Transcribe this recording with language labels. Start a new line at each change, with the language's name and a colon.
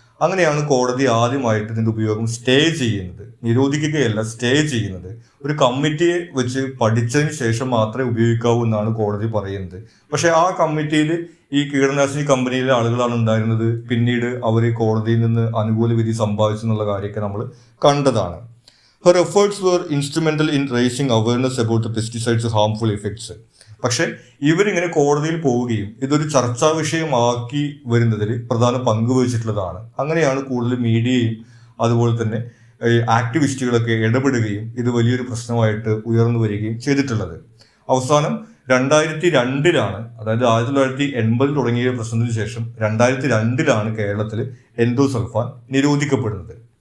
Malayalam: അങ്ങനെയാണ് കോടതി ആദ്യമായിട്ട് ഇതിന്റെ ഉപയോഗം സ്റ്റേ ചെയ്യുന്നത്, നിരോധിക്കുകയല്ല, സ്റ്റേ ചെയ്യുന്നത്. ഒരു കമ്മിറ്റിയെ വെച്ച് പഠിച്ചതിന് ശേഷം മാത്രമേ ഉപയോഗിക്കാവൂ എന്നാണ് കോടതി പറയുന്നത്. പക്ഷെ ആ കമ്മിറ്റിയിൽ ഈ കീടനാശിനി കമ്പനിയിലെ ആളുകളാണ് ഉണ്ടായിരുന്നത്. പിന്നീട് അവർ കോടതിയിൽ നിന്ന് അനുകൂല വിധി സമ്പാദിച്ചു എന്നുള്ള കാര്യമൊക്കെ നമ്മൾ കണ്ടതാണ്.
English: Her efforts were instrumental in raising awareness about the pesticides' harmful effects.
Malayalam: പക്ഷെ ഇവരിങ്ങനെ കോടതിയിൽ പോവുകയും ഇതൊരു ചർച്ചാ വിഷയമാക്കി വരുന്നതിൽ പ്രധാന പങ്ക് വഹിച്ചിട്ടുള്ളതാണ്. അങ്ങനെയാണ് കൂടുതൽ മീഡിയയും അതുപോലെ തന്നെ ആക്ടിവിസ്റ്റുകളൊക്കെ ഇടപെടുകയും ഇത് വലിയൊരു പ്രശ്നമായിട്ട് ഉയർന്നു വരികയും ചെയ്തിട്ടുള്ളത്. അവസാനം 2002-ലാണ്, അതായത് 1980 തുടങ്ങിയ പ്രശ്നത്തിന് ശേഷം 2002-ലാണ് കേരളത്തിൽ എൻഡോസൾഫാൻ നിരോധിക്കപ്പെടുന്നത്.